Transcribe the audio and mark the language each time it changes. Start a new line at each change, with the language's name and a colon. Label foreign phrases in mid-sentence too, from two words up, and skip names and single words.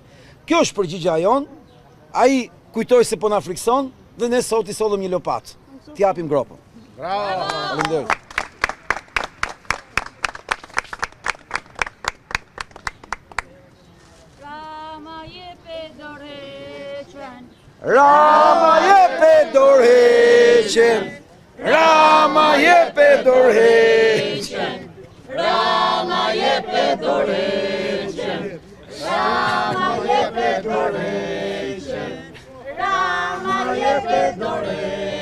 Albanian: Kjo është përgjigjja jon. Ai kujtoi se po na frikson dhe ne sot i sollëm një lopat. T'i japim gropën. Bravo! Faleminderit. Rama jepe dorheqen, Rama jepe dorheqen, Rama jepe dorheqen, Rama jepe dorheqen, Rama jepe dorheqen.